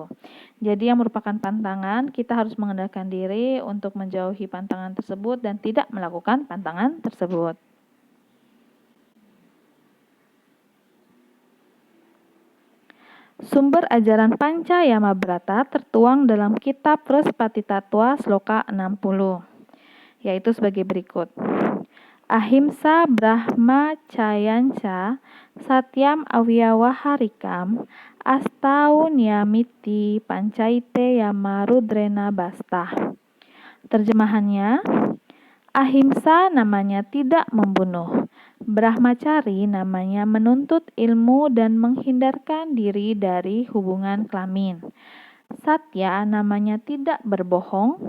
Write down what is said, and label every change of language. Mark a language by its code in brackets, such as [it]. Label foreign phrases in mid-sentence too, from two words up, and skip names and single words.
[id] Jadi yang merupakan pantangan, kita harus mengendalikan diri untuk menjauhi pantangan tersebut dan tidak melakukan pantangan tersebut. Sumber ajaran Panca Yama Brata tertuang dalam kitab Respati Tattwa Sloka 60, yaitu sebagai berikut. [sa] अहिंस ब्रह्म चयन्च सत्यम् अव्यवहारिकम् अस्तौ नियमिति पञ्चैते यम रुद्रेन बस्तः. [id] Terjemahannya, ahimsa namanya tidak membunuh. Brahmacari namanya menuntut ilmu dan menghindarkan diri dari hubungan kelamin. Satya namanya tidak berbohong.